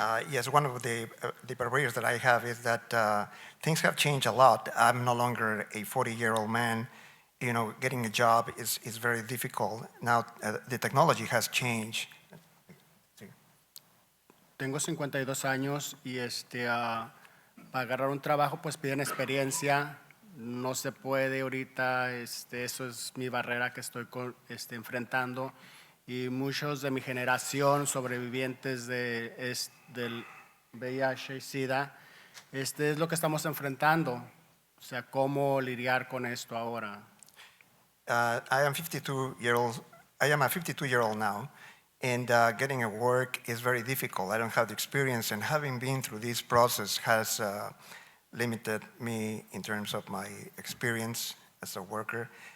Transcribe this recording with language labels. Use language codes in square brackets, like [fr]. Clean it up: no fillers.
[en] Yes, one of the barriers that I have is that things have changed a lot. I'm no longer a 40-year-old man. You know, getting a job is very difficult. Now the technology has changed. [es] Tengo 52 años y para agarrar un trabajo pues piden experiencia. No se puede ahorita, eso es mi barrera que estoy enfrentando. Y muchos de mi generación, sobrevivientes del VIH y SIDA, es lo que estamos enfrentando. O sea, cómo lidiar con esto ahora. [en] I am a 52-year-old now, And getting a work is very difficult. I don't have the experience, and having been through this process has limited me in terms of my experience as a worker.